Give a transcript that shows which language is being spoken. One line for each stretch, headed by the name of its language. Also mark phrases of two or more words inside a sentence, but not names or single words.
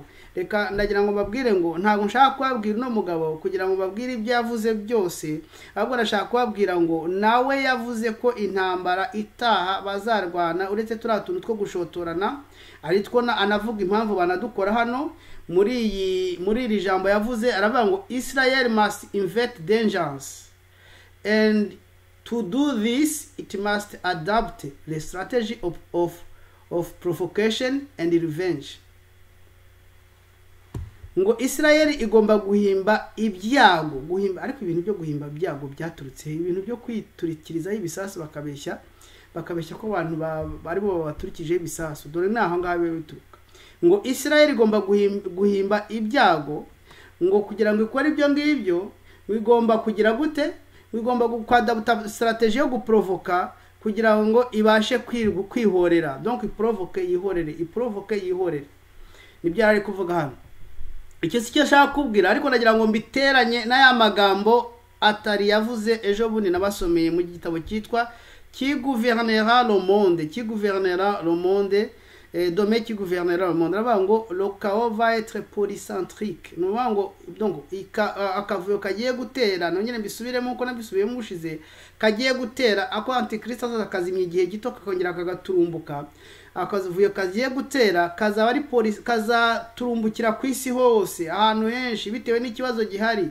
Kinyarwanda: Reka ndagira ngo babwire ngo ntabwo nshaka kubabwira no mugabo kugira ngo babwire ibyo yavuze byose, ahubwo ndashaka kubabwira ngo nawe yavuze ko intambara itaha bazarwana, uretse turiya tuntu two gushotorana, ari two anavuga impamvu banadukora hano. Muri iri jambo yavuze aravuga ngo
English: Israel must invent dangers, and to do this it must adapt the strategy of provocation and revenge.
Kinyarwanda: Ngo Israel igomba guhimba ibyago, ariko ibintu byo guhimba ibyago byaturutse ibintu byo kwiturikirizaho ibisasu, bakabeshya ko abantu bari bo baturikije ibisasu. Dore naho ngaho bituruka. Ngo Israel igomba guhimba ibyago, ngo kugira ngo ikore ibyo ngibyo bigomba kugira gute, bigomba gukadabuta strategy yo guprovoka kugira ngo ibashe kwihorera. Donc iprovoke yihorere. Nibyo ari kuvuga hano. Icyo si cyo ashaka kubwira, ariko nagira ngo mbiteranye n'aya magambo atari yavuze ejo bundi nabasomeye mu gitabo cyitwa Qui gouvernera le monde, Dome qui gouvernera le monde. Aravuga ngo
French: le chaos va être polycentrique.
Kinyarwanda: Nuvuga ngo donc akavuyo kagiye gutera, nongere mbisubiremo uko nabisubiyemo ubushize, kagiye gutera ako Antikristo azakazimya igihe gito kakongera kagaturumbuka. Akavuyo kagiye gutera kazaba ari kazaturumbukira ku isi hose ahantu henshi bitewe n'ikibazo gihari.